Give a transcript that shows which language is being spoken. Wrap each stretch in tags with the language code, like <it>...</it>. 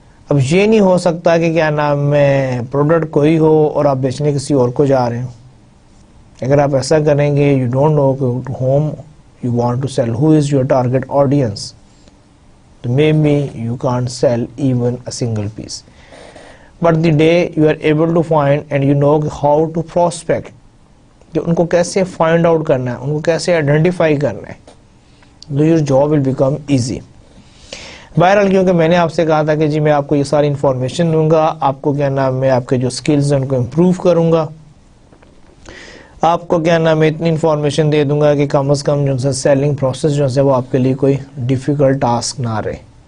<hi>अब ये नहीं हो सकता कि क्या नाम है प्रोडक्ट कोई हो और आप बेचने किसी और को जा रहे हो. अगर आप ऐसा करेंगे</hi> <en>You don't know to whom you want to sell, who is your target audience, तो maybe you can't sell even a single piece. But the day you are able to find and you know how to prospect,</en> <hi>कि उनको कैसे find out करना है, उनको कैसे identify करना है, तो</hi> <en>your job will become easy.</en> <hi>बहरहाल क्योंकि मैंने आपसे कहा था कि जी मैं आपको ये सारी इन्फॉर्मेशन दूंगा, आपको क्या नाम है आपके जो स्किल्स हैं उनको इम्प्रूव करूंगा, आपको क्या नाम है इतनी इन्फॉर्मेशन दे दूंगा कि कम से कम जो है सेलिंग प्रोसेस जो है वो आपके लिए कोई डिफ़िकल्ट टास्क ना रहे.</hi>